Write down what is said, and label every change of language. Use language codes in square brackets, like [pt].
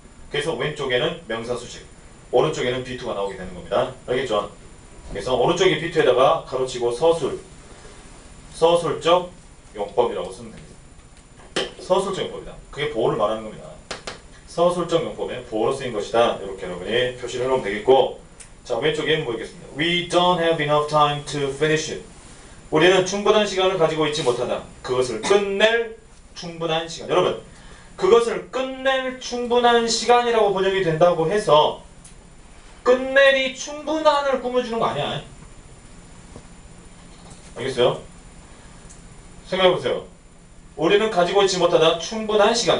[ko] 그래서 왼쪽에는 명사 수식, 오른쪽에는 B2가 나오게 되는 겁니다. 알겠죠? 그래서 오른쪽에 B2에다가 가로치고 서술적 용법이라고 쓰면 됩니다. 서술적 용법이다. 그게 보어를 말하는 겁니다. 서술적 용법에 보어로 쓰인 것이다. 이렇게 여러분이 표시를 해놓으면 되겠고 자, 왼쪽에는 보이겠습니다. [en] We don't have enough time to finish it. [ko] 우리는 충분한 시간을 가지고 있지 못하다. 그것을 끝낼 충분한 시간. 여러분, 그것을 끝낼 충분한 시간이라고 번역이 된다고 해서 끝낼이 충분한을 꾸며주는 거 아니야. 알겠어요? 생각해보세요. 우리는 가지고 있지 못하다 충분한 시간.